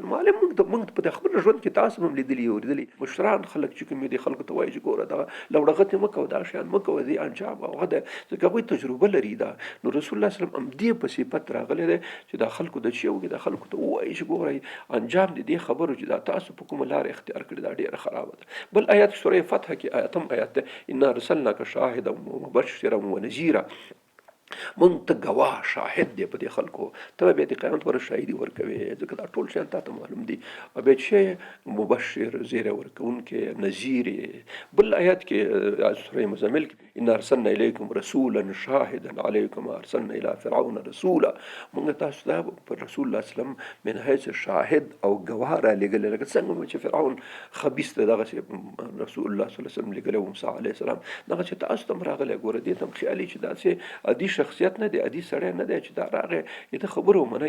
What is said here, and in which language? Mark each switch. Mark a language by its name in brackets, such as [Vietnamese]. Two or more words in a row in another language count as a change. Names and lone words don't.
[Pashto] معلم موږ په خپل ژوند کې تاسو هم لیدلي مشران خلک چې کوم دي خلکو ته وایي چې ګوره دغه لوړغتې مه کوه، دا شیان مه کوه، دې انجام هغه ده ځکه هغوی تجربه لري. دا نو رسول الله [Arabic] صلی الله علیه وسلم [Pashto] دې په صفت راغلی دی چې دا خلکو د چې وکړي، دا خلکو ته ووایي چې ګوره انجام د دې خبرو چې دا تاسو په کومه لاره اختیار کړې دا ډېره خرابه ده. بل آیات سوره فتح کې آیاتم آیات ده [Arabic] انا ارسلناک شاهدا ومبشرا ونذیرا. [Pashto] مونږ ته ګواه شاهد دی په دې خلکو، ته بیا د قیامت پر شاهدي ورکوې ځکه دا ټول شیان تا ته معلوم دي. او بیا چې مبشر زیری ورکوونکی نذیر. بل آیات کې سوره مزمل کې [Arabic] انا ارسلنا الیکم رسولا شاهدا علیکم ارسلنا الی فرعون رسولا. [Pashto] مونږ تاسو ته پر رسول الله [Arabic] صلی الله علیه وسلم [Pashto] من حیث شاهد او ګواه را لېږلی لکه څنګه چې فرعون خبیث دی دغسې رسول الله [Arabic] صلی الله علیه وسلم [Pashto] لېږلی و موسی [Arabic] علیه السلام [Pashto] دغه چې تاسو ته هم راغلی. ګوره دې ته هم خیالي چې داسې عادي شخصیت نه دی، عادي سړی نه دی چې دا راغی د خبرو منئ.